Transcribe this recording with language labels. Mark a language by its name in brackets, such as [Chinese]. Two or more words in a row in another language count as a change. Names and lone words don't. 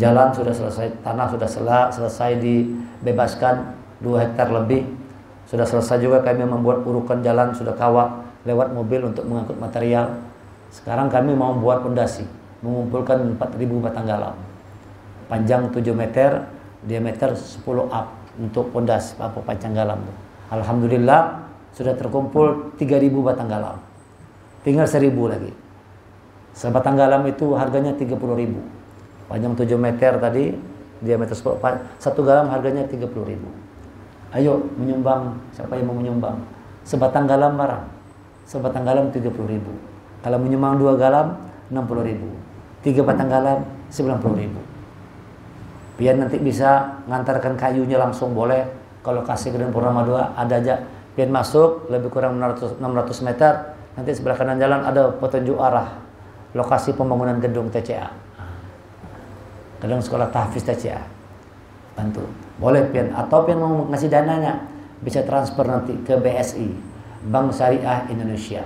[Indonesian] Jalan sudah selesai, tanah sudah selesai dibebaskan 2 hektar lebih. Sudah selesai juga kami membuat urukan jalan, sudah kawat lewat mobil untuk mengangkut material. Sekarang kami mau membuat pondasi, mengumpulkan 4.000 batang galam. Panjang 7 meter, diameter 10 up untuk pondasi panjang galam. Alhamdulillah sudah terkumpul 3.000 batang galam. Tinggal 1.000 lagi. Sebatang galam itu harganya 30.000. Panjang 7 meter tadi, diameter 10. Satu galam harganya 30.000. Ayo menyumbang, siapa yang mau menyumbang? Sebatang galam barang. Sebatang galam 30.000. Kalau menyumbang 2 galam 60.000. 3 batang galam 90.000. Biar nanti bisa ngantarkan kayunya langsung boleh. Kalau kasih ke Purnama 2 ada aja. Biar masuk lebih kurang 600 meter. Nanti sebelah kanan jalan ada petunjuk arah lokasi pembangunan gedung TCA. Gedung sekolah tahfiz TCA. Bantu. Boleh pian atau pian mau ngasih dananya bisa transfer nanti ke BSI, Bank Syariah Indonesia.